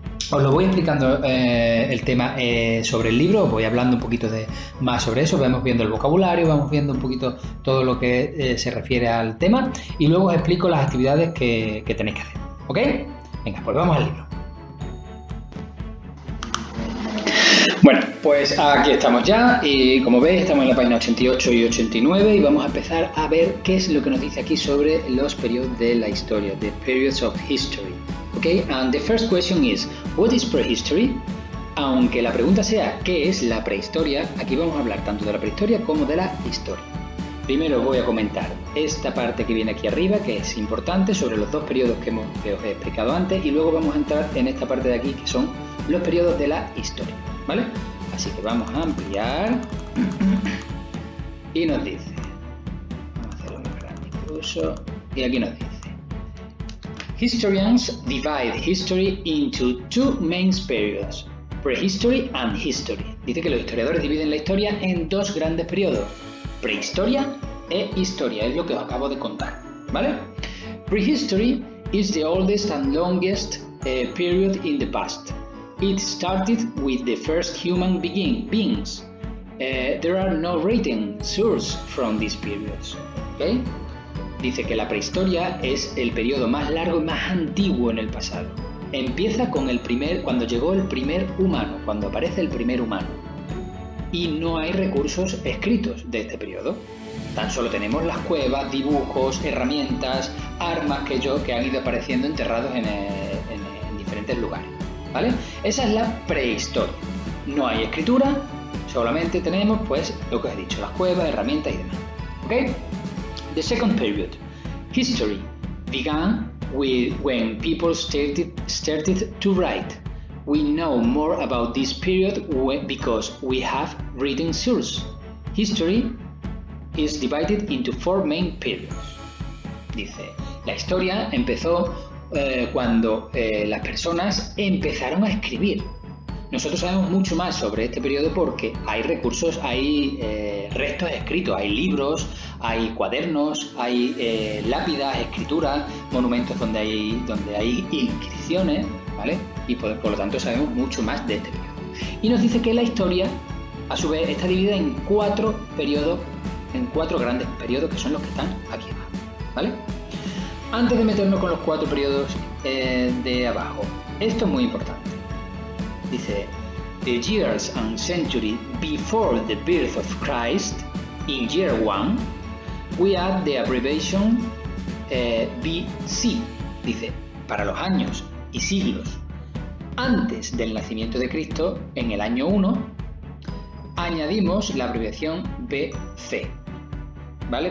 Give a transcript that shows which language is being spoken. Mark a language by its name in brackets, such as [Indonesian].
[Spanish] Os lo voy explicando el tema sobre el libro, os voy hablando un poquito más sobre eso, vamos viendo el vocabulario, vamos viendo un poquito todo lo que se refiere al tema y luego os explico las actividades que tenéis que hacer, ¿ok? Venga, pues vamos al libro. Bueno, pues aquí estamos ya y como veis estamos en la página 88 y 89 y vamos a empezar a ver qué es lo que nos dice aquí sobre los periodos de la historia, [English] the periods of history. Okay, and the first question is, what is prehistory? [Spanish] Aunque la pregunta sea ¿qué es la prehistoria? Aquí vamos a hablar tanto de la prehistoria como de la historia. Primero voy a comentar esta parte que viene aquí arriba, que es importante, sobre los dos periodos que os he explicado antes, y luego vamos a entrar en esta parte de aquí, que son los periodos de la historia, ¿vale? Así que vamos a ampliar y nos dice, vamos a hacerlo más grande incluso, y aquí nos dice, [English] Historians divide history into two main periods, prehistory and history. [Spanish] Dice que los historiadores dividen la historia en dos grandes periodos, prehistoria e historia, es lo que os acabo de contar, ¿vale? [English] Prehistory is the oldest and longest period in the past. It started with the first human beings. There are no written sources from these periods. ¿Okay? [Spanish] Dice que la prehistoria es el periodo más largo y más antiguo en el pasado. Empieza con cuando llegó el primer humano, cuando aparece el primer humano. Y no hay recursos escritos de este periodo. Tan solo tenemos las cuevas, dibujos, herramientas, armas que han ido apareciendo enterrados en diferentes lugares, ¿vale? Esa es la prehistoria. No hay escritura, solamente tenemos pues lo que os he dicho, las cuevas, herramientas y demás. [English] ¿Ok? The second period, history, began when people started to write. We know more about this period because we have written sources. History is divided into four main periods. [Spanish] Dice, la historia empezó cuando las personas empezaron a escribir. Nosotros sabemos mucho más sobre este periodo porque hay recursos, hay restos escritos, hay libros, hay cuadernos, hay lápidas, escrituras, monumentos donde hay inscripciones, ¿vale? Y por lo tanto sabemos mucho más de este periodo. Y nos dice que la historia, a su vez, está dividida en cuatro periodos, en cuatro grandes periodos que son los que están aquí abajo, ¿vale? Antes de meternos con los cuatro periodos de abajo, esto es muy importante. Dice, [English] the years and century before the birth of Christ, in year 1, we add the abbreviation BC. [Spanish] Dice, para los años y siglos antes del nacimiento de Cristo, en el año 1, añadimos la abreviación BC. ¿Vale?